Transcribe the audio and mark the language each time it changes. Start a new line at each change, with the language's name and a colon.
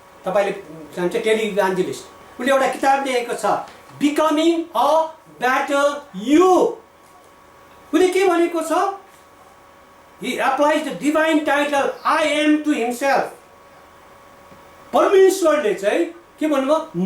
Nepali: तपाईँले जान्छ टेली इभान्जेलिस्ट, उसले एउटा किताब लेखेको छ बिकमिङ अ बेटर यु। उसले के भनेको छ?
English: He applies the divine title I am to himself.
Nepali: परमेश्वरले चाहिँ के भन्नुभयो?